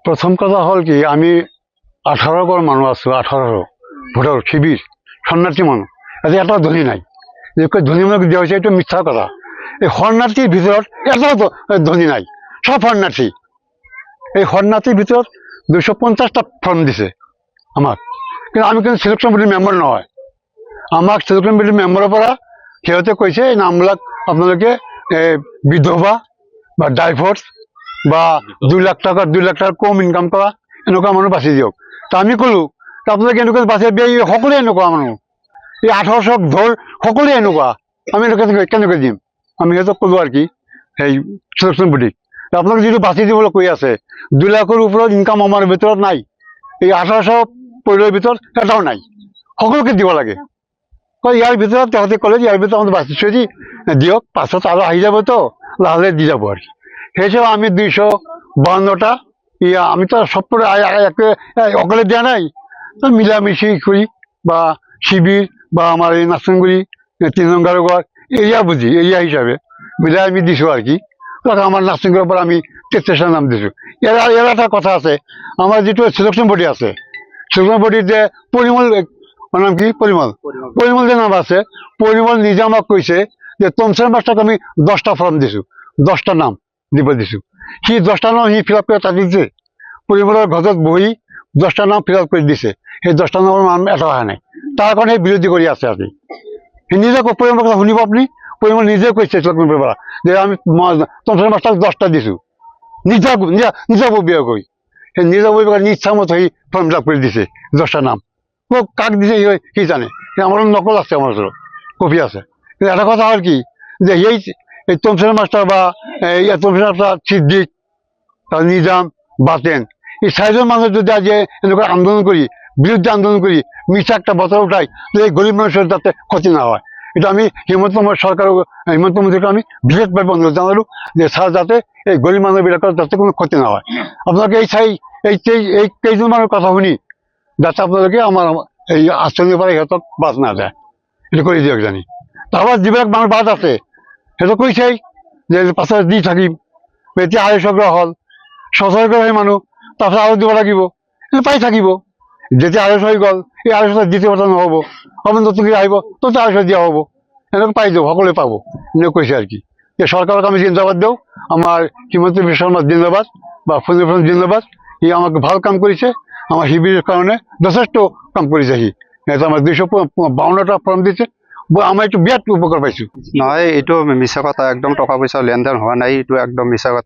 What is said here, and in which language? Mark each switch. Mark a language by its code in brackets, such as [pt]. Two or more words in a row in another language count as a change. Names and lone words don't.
[bn] প্রথম কথা হল কি আমি 18 ঘর মানুষ আছো, 18 ভোটার শিবির শরণার্থী মানুষ, এতে একটা ধনী নাই। যে ধনী মানুষ দেওয়া হয়েছে এটা মিথ্যা কথা। [as] এই শরণার্থীর ভিতৰত এটাও ধনী নাই, সব শরণার্থী। এই শরণার্থীর ভিতৰত 250টা ফর্ম দিছে আমাক, কিন্তু আমি কিন্তু সিলেকশন বডির মেম্বার নহয়। আমাক সিলেকশন বডির মেম্বাৰৰ পৰা সিহঁতে কৈছে এই নামবিলাক আপোনালোকে বিধৱা বা ডাইভৰ্চ বা 2 লাখ টাকা কম ইনকাম কৰা এনেকুৱা মানুহ বাছি দিয়ক। তা আমি ক'লো আপোনালোকে এনেকুৱা বাছি দিয়ে, সকলোৱে এনেকুৱা মানুহ, এই 1800 ধৰ সকলোৱে এনেকুৱা, আমি কেনেকৈ দিম? আমি সিহঁতক ক'লো আৰু কি সেই সিলেকশন বডিক, আপোনালোকে যিটো বাছি দিবলৈ কৈ আছে 2 লাখৰ ওপৰত ইনকাম আমাৰ ভিতৰত নাই, এই 1800 পৰিয়ালৰ ভিতৰত এটাও নাই, সকলোকে দিব লাগে। ইয়াৰ ভিতৰত তাহঁতে ক'লে ইয়াৰ ভিতৰত আমাদের বাছি থৈ দিয়ক, পাছত আৰু আহি যাবতো লাহে দি যাব আর কি। [bn] সেই হিসাবে আমি 252টা আমি তো সব অকলে দেওয়া নাই, মিলামিশি করি বা শিবির বা আমার এই নার্সিংগুড়ি 3 নং ঘর এরিয়া বুঝি, এরিয়া হিসাবে মিলাই আমি দিছো আর কি। আমার নার্সিংগুড়ির পর আমি 33টা নাম দিছো। এর একটা কথা আছে, আমার যেটো সিলেকশন বডি আছে, সিলেকশন বডির যে পরিমল নাম কি পরিমল যে নাম আছে, পরিমল নিজে আমাক কৈছে যে তমসেন মাস্টারকে আমি 10টা ফর্ম দিছো, 10টা নাম দিব দিছো। সি 10টা নাম সি [en] fill up [bn] করে তাকে দিছে, পরিমলের ঘৰত বহি 10টা নাম [en] fill up [bn] করে দিছে। [as] সেই 10টা নামৰ নাম এটা অহা নাই, তাৰ কাৰণে বিৰোধী কৰি আছে আজি। সি নিজে পরিমলৰ কথা শুনিব আপুনি, পরিমল নিজে কৈছে যে আমি তমসেন মাস্টারক 10টা দিছো, নিজাববীয়া কৰি সেই নিজাববীয়া ইচ্ছা মতো সেই ফর্ম [en] fill up [as] করে দিছে 10টা নাম। [bn] কাক দিছে সি জানে, আমার নকল আছে, আমার কপি আছে। কিন্তু একটা কথা হল কি যে এই তমসেন মাস্টার বা তমসেন মাস্টার সিদ্দিক নিজাম বাতেন এই 4জন মানুষ যদি আজ এনেকুৱা আন্দোলন করি, বিরুদ্ধে আন্দোলন করি, মিছা একটা বছর উঠাই, এই গরিব মানুষের যাতে ক্ষতি না হয়, এটা আমি হিমন্ত সরকার হিমন্ত মন্ত্রীকে আমি বিশেষভাবে অনুরোধ জানালো যে স্যার যাতে এই গরিব মানুষবিলাকৰ যাতে কোনো ক্ষতি না হয়। [as] আপনাকে এই কেইজন মানুষের কথা শুনি যাতে আপোনালোকে আমার এই আঁচনিৰ পৰা সিহঁতক বাদ না যায়, এটা করে দিয়ক জানি। তারপর যিবিলাক মানুষ বাদ আছে সিহঁতক কৈছেই যে পাছত দি থাকিম, এতিয়া 250 ঘৰ হল, 600 ঘৰ সেই মানুহ, তাৰপিছত আৰু দিব লাগিব, পাই থাকিব। যেতিয়া 250 হৈ গ'ল, এই 250 দ্বিতীয় কথা নহ'ব, আপুনি নতুনকৈ আহিব তো 250 দিয়া হ'ব, এনেকৈ পাই যাব, সকলোৱে পাব, এনেকৈ কৈছে আর কি। [bn] সরকারক আমি জিন্দাবাদ দেও, আমার হিমন্ত বিশ্ব শর্মা জিন্দাবাদ বা ফজল জিন্দাবাদ। সি আমাকে ভাল কাম করেছে, আমার শিবিরের কারণে যথেষ্ট কাম করেছে। সি আমার 252টা ফর্ম দিছে, আমার একটু বিরাট উপকার পাইছো। [as] নহয়, এইটো মিছা কথা, একদম টকা পইচা লেনদেন হোৱা নাই, এইটো একদম মিছা কথা।